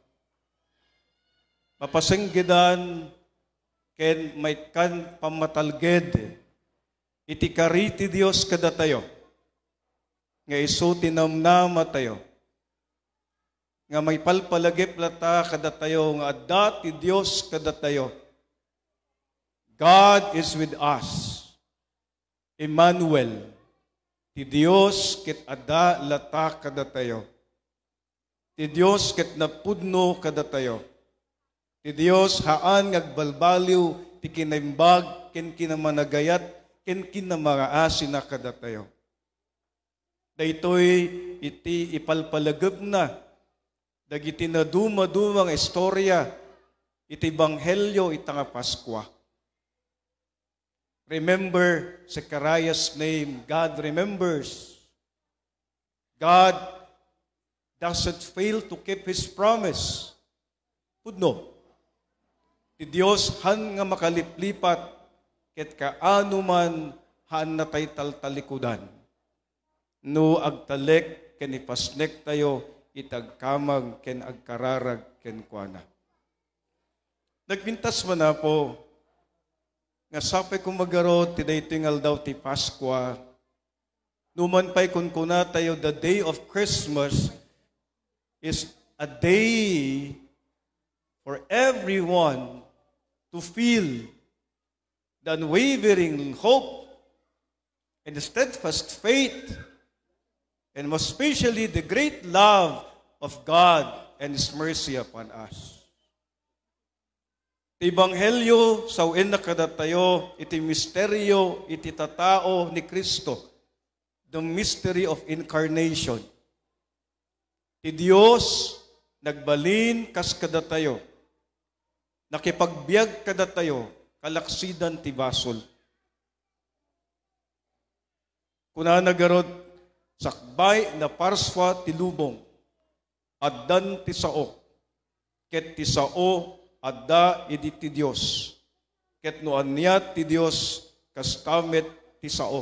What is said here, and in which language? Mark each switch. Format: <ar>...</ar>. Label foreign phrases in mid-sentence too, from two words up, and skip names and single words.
<ilo>Mapasenggidan, ken may kan pamatalged. Iti kariti Dios kada tayo. Nga iso tinamnama tayo. Nga may palpalagip lata kada tayo, nga adda ti Dios kada tayo.</ilo> <en>God is with us.</en> <ilo>Emmanuel, ti Dios ket adda lata kada tayo. Ti Dios ket napudno kada tayo. Ti Dios haan ngagbalbaliw ti kinaimbag ken kinamanagayat ken kinamaraasi na kada tayo. Daytoy iti ipalpalagep na dagiti na dumadumang istorya iti Ebanghelyo itanga Paskwa.</ilo> <en>Remember Zechariah's name. God remembers. God doesn't fail to keep His promise.</en> <ilo>Pudno. Ti Dios han nga makaliplipat ket kaano man han natay taltalikudan. No agtalek ken ipasnek tayo itagkamag ken agkararag ken kuana. Nagpintas man na po nga sapay kung magaro ti daytoy ngaldaw ti Paskwa Numan pa'y kun kuna tayo,</ilo> <en>the day of Christmas is a day for everyone to feel the unwavering hope and the steadfast faith, and most especially the great love of God and His mercy upon us.</en> <ilo>Iti Ebanghelyo, sawin na kadatayo, iti misteryo, iti tatao ni Kristo,</ilo> <en>the mystery of incarnation.</en> <ilo>Ti Diyos, nagbalin kas kadatayo, nakipagbiag kadatayo, kalaksidan ti basol. Kuna nagarod, sakbay na parswa ti lubong, addan ti sao, ket ti sao, adda idi ti Diyos, ket no anya ti Diyos, kas kamet ti sao.</ilo>